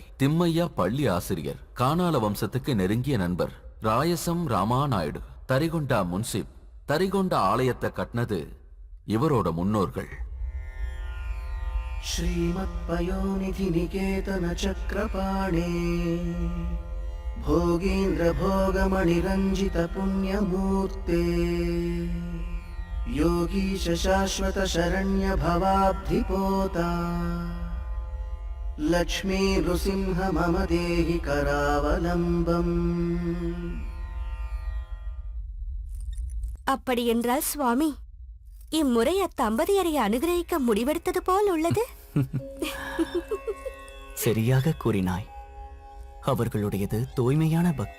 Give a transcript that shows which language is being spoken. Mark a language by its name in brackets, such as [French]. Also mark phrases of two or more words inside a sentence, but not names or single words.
[Tamil] திம்மையா பள்ளி ஆசிரியர், காணால வம்சத்துக்கு நெருங்கிய நண்பர். ராயசம் ராமாநாயுடு, தரிகொண்டா முன்சிப். தரிகொண்ட ஆலயத்தை கட்டினது இவரோட முன்னோர்கள். [Sanskrit] श्रीमत् पयोनिधि निकेतन चक्रपाणे भोगीन्द्र भोगमणिरञ्जित पुण्यमूर्ते योगीश शाश्वत शरण्य भवाब्धिपोता लक्ष्मी नृसिंह मम देहि करावलम्बम्. [Tamil] அப்படி என்றால் சுவாமி, இம்முறை அத்தம்பதியரை அனுகிரகிக்க முடிவெடுத்தது போல் உள்ளது. சரியாக கூறினாய். அவர்களுடையது தூய்மையான பக்தி.